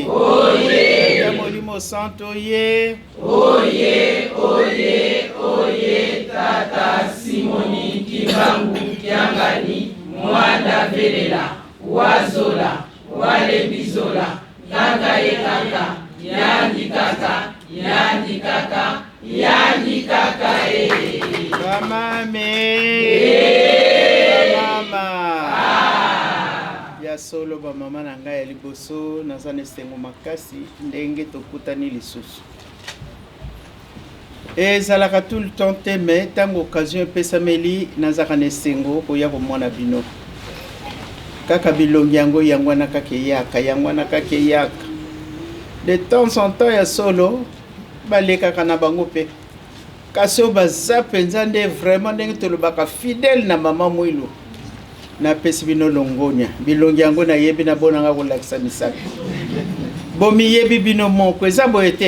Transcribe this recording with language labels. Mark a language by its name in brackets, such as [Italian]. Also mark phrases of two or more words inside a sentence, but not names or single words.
[Lingala] Oye. Tata Molimo Santu oye. Oye, oye, oye, Tata Simoni Kimbangu Kiangani, mwana velela, wazola, walembizola, kaka ekaka, yandi kaka, yandi kaka, yandi kaka ya solo ba mama na ngai ya liboso naza na esengo makasi ndenge tokutani lisusu ezalaka [French] tout le temps [Lingala] te me ntango occasion epesameli nazaka na esengo koya komona bino kaka bilongi yango wana kaka eyaka [French] de temps en temps [Lingala] ya solo balekaka na bango mpe kasi oyo baza mpenza nde vraiment ndenge tolobaka fidèle na mama mwilu napesi bino longonia bilongi yango nayebi nabonanga kolakisa misaka bomiyebi bino moko eza boye te